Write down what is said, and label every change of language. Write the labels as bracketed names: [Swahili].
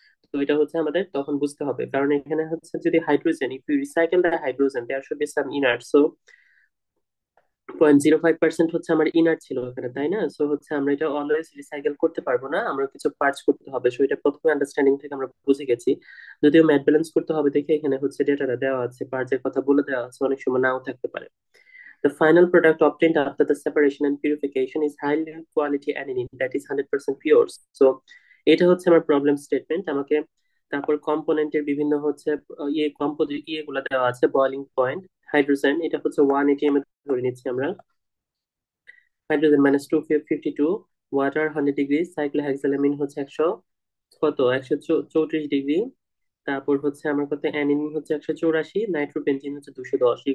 [Bangla] তো এটা হচ্ছে আমাদের তখন বুঝতে হবে, কারণ এখানে হচ্ছে যদি hydrogen, [English] if you recycle the hydrogen there should be some inert, [Bangla] so 0.05% হচ্ছে আমার ইনার ছিল এখানে, তাই না? সো হচ্ছে আমরা এটা অলওয়েজ রিসাইকেল করতে পারবো না, আমরা কিছু পার্টস করতে হবে। সো এটা প্রথমে আন্ডারস্ট্যান্ডিং থেকে আমরা বুঝে গেছি। যদিও ম্যাথ ব্যালেন্স করতে হবে দেখে এখানে হচ্ছে ডেটাটা দেওয়া আছে, পার্টসের কথা বলে দেওয়া আছে, অনেক সময় নাও থাকতে পারে। [English] The final product obtained after the separation and purification is high quality aniline that is 100% pure. [Bangla] So এটা হচ্ছে আমার প্রবলেম স্টেটমেন্ট আমাকে। তারপর কম্পোনেন্টের বিভিন্ন হচ্ছে ইয়ে কম্পোজিট ইয়েগুলো দেওয়া আছে, বয়লিং পয়েন্ট। হাইড্রোজেন এটা হচ্ছে 1 atm ধরে নিচ্ছি আমরা, হাইড্রোজেন -252, ওয়াটার 100 ডিগ্রি, সাইক্লোহেক্সালামিন হচ্ছে 134 ডিগ্রি, তারপর হচ্ছে আমার কত অ্যানিলিন হচ্ছে 184, নাইট্রোবেনজিন হচ্ছে 210।